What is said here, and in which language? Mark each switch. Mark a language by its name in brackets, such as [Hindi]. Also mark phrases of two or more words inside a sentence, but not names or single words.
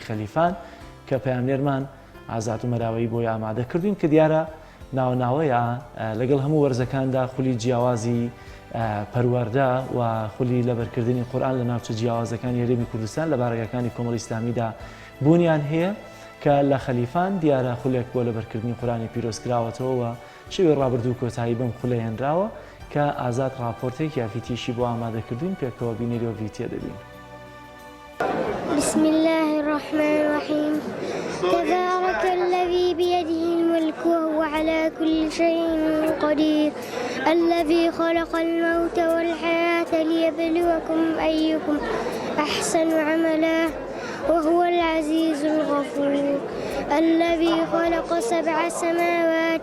[Central Kurdish] خەلیفان کە پەیامنێرمان ئازاد و مەراوەیی بۆی ئامادە کردوین کە دیارە ناوناوەیە لەگەڵ هەموو وەرزەکاندا خولی جیاوازی پەروەردە و خولی لەبەرکردنی قورئان لە ناوچە جیاوازەکانی هەرێمی کوردستان لە بارگەکانی کۆمەڵی ئیسلامیدا بوونیان هەیە کە لە خەلیفان دیارە خولێک بۆ لەبەرکردنی قورئانی پیرۆز کراوەتەوە و شەوی ڕابردوو کۆتایی بەم خولە هێنراوە کە ئازاد راپۆرتێک یافیتیشی بۆ ئامادەکردوین پێکەوە بینیرەوە ڤیدیۆ دەبین. [Arabic] بسم الله الرحمن الرحيم تبارك الذي بيده الملك وهو على كل شيء قدير الذي خلق الموت والحياة ليبلوكم أيكم أحسن عملا وهو العزيز الغفور الذي خلق 7 سماوات